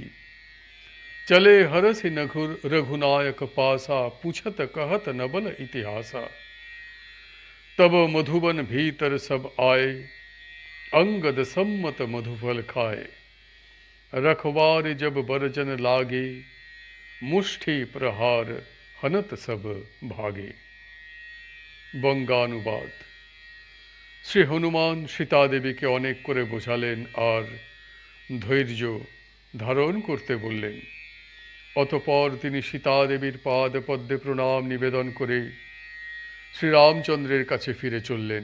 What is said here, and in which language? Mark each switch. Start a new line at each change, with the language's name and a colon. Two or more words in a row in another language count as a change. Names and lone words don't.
Awadhi: चले हरसि रघुनायक पासा, पूछत कहत नबल इतिहासा। तब मधुबन भीतर सब आए, अंगद सम्मत मधुफल खाए। रखवार जब बरजन लागे, मुष्टि प्रहार हनत सब भागे।
Bangla: বঙ্গানুবাদ। শ্রী হনুমান সীতা দেবীকে অনেক করে বোঝালেন আর ধৈর্য ধারণ করতে বললেন। অতঃপর তিনি সীতা দেবীর পাদ পদ্মে প্রণাম নিবেদন করে শ্রীরামচন্দ্রের কাছে ফিরে চললেন।